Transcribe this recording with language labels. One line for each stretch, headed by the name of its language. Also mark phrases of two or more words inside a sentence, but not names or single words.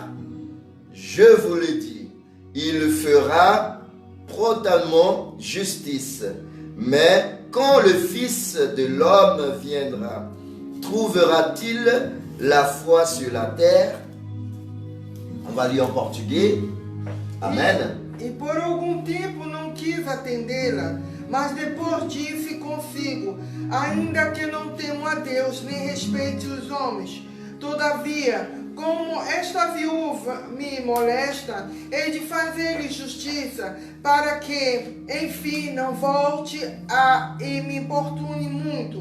French: Je vous le dis, il fera promptement justice. Mais quand le Fils de l'homme viendra, trouvera-t-il la foi sur la terre? On va lire en portugais. Amen.
Portuguese: E por algum tempo não quis atendê-la, mas depois disse consigo, ainda que não temo a Deus, nem respeite os homens. Todavia, como esta viúva me molesta, hei de fazer-lhe justiça, para que, enfim, não volte e me importune muito.